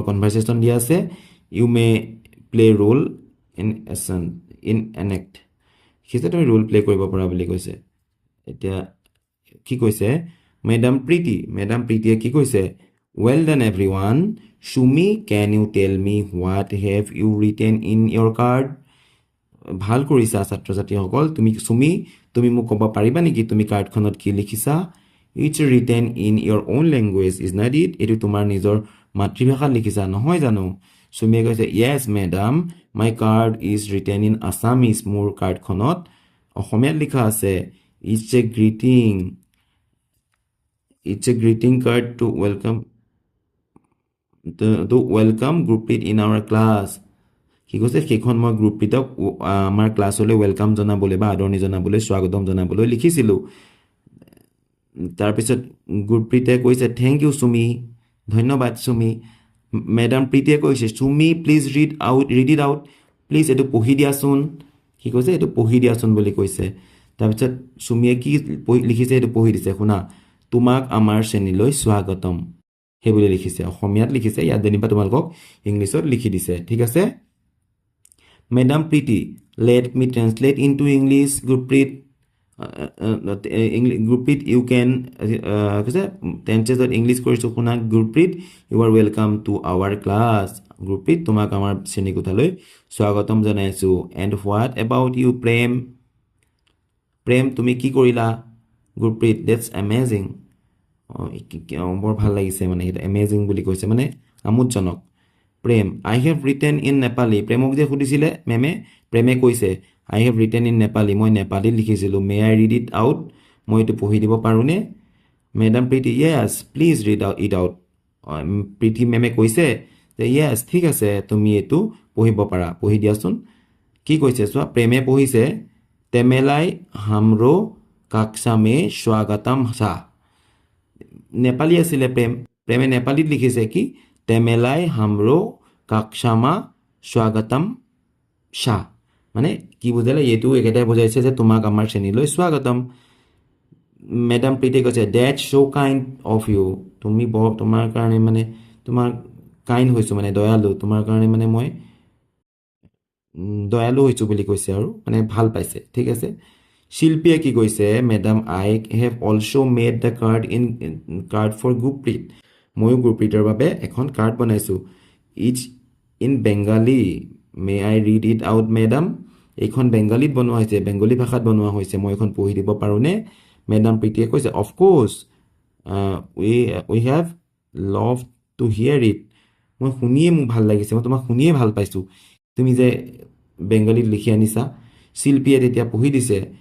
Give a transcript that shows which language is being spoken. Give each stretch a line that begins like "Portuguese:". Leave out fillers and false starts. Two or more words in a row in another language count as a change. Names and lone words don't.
Assamese: কনভাৰসেশ্যন দিয়া আছে
English: you may play role in an act
Assamese: সিহঁতে তুমি
English: role play
Assamese: কৰিব পৰা বুলি কৈছে এতিয়া কি কৈছে মেডাম প্ৰীতিয়ে কি কৈছে
English: well done everyone Shumi can you tell me what have you written in your card
Assamese: ভাল কৰিছা ছাত্ৰ ছাত্ৰীসকল তুমি মোক ক'ব পাৰিবা নেকি তুমি কাৰ্ডখনত কি লিখিছা
English: it's written in your own language is not it
Assamese: এটো তোমাৰ নিজৰ মাতৃভাষাত লিখিছা নহয় জানো সুমিয়ে কৈছে
English: yes madam my card is written in Assamese
Assamese: মোৰ কাৰ্ডখনত অসমীয়াত লিখা আছে
English: it's a greeting card to welcome Gurpreet in our class
Assamese: কি কৈছে সেইখন মই গ্ৰুপপিতক আমাৰ ক্লাছলৈ ওয়েলকাম জনাবলৈ বা আদৰণি জনাবলৈ স্বাগতম জনাবলৈ লিখিছিলো তাৰপিছত গুৰপ্ৰীতে কৈছে
English: thank you
Assamese: সুমি ধন্যবাদ সুমি মেডাম প্ৰীতিয়ে কৈছে সুমি
English: please read it out please
Assamese: এটো পঢ়ি দিয়াচোন কি কৈছে এটো পঢ়ি দিয়াচোন বুলি কৈছে তাৰপিছত সুমিয়ে কি লিখিছে এটো পঢ়ি দিছে শুনা তোমাক আমাৰ শ্ৰেণীলৈ স্বাগতম হে বুলি লিখিছে অসমীয়াত লিখিছে ইয়াত যেনিবা তোমালোকক ইংলিছত লিখি দিছে ঠিক আছে
English: Madam Preeti, let me translate into English. Gurpreet, Gurpreet, you can translate English
Assamese: কৰিছো শুনা
English: Gurpreet, you are welcome to our class. Gurpreet,
Assamese: তোমাক আমাৰ শ্ৰেণীকোঠালৈ স্বাগতম জনাইছো.
English: And what about you, Prem,
Assamese: তুমি কি কৰিলা?
English: Gurpreet, that's amazing.
Assamese: বৰ ভাল লাগিছে মানে এটা amazing বুলি কৈছে মানে আমোদজনক প্ৰেম
English: I have written in Nepali
Assamese: প্ৰেমক যে সুধিছিলে মেমে প্ৰেমে কৈছে
English: I have written in Nepali
Assamese: মই নেপালীত লিখিছিলো
English: may I read it out
Assamese: মই এটো পঢ়ি দিব পাৰোনে
English: Madam Preeti yes please read it out
Assamese: প্ৰীতি মেমে কৈছে যে yes ঠিক আছে তুমি এটো পঢ়িব পাৰা পঢ়ি দিয়াচোন কি কৈছে চোৱা প্ৰেমে পঢ়িছে
Nepali: तिमीलाई हाम्रो कक्षा मे स्वागतम् छ
Assamese: নেপালী আছিলে প্ৰেমে নেপালীত লিখিছে কি
Nepali: तिमीलाई हाम्रो कक्षामा स्वागतम् छ
Assamese: মানে কি বুজালে এটো একেটাই বুজাইছে যে তোমাক আমাৰ শ্ৰেণীলৈ স্বাগতম মেডাম প্ৰীতি কৈছে
English: that's so kind of you
Assamese: তুমি তোমাৰ কাৰণে মানে তোমাৰ কাইণ্ড হৈছো মানে দয়ালু তোমাৰ কাৰণে মানে মই দয়ালু হৈছো বুলি কৈছে আৰু মানে ভাল পাইছে ঠিক আছে শিল্পীয়ে কি কৈছে
English: madam I have also made the card for Gurpreet
Assamese: ময়ো গুৰপ্ৰীতৰ বাবে এখন কাৰ্ড বনাইছো
English: it's in Bengali may I read it out madam
Assamese: এইখন বেংগালীত বনোৱা হৈছে বেংগলী ভাষাত বনোৱা হৈছে মই এখন পঢ়ি দিব পাৰোনে মেডাম প্ৰীতিয়ে কৈছে
English: of course we have love to hear it
Assamese: মই শুনিয়ে মোক ভাল লাগিছে মই তোমাক শুনিয়ে ভাল পাইছো তুমি যে বেংগলীত লিখি আনিছা শিল্পীয়ে তেতিয়া পঢ়ি দিছে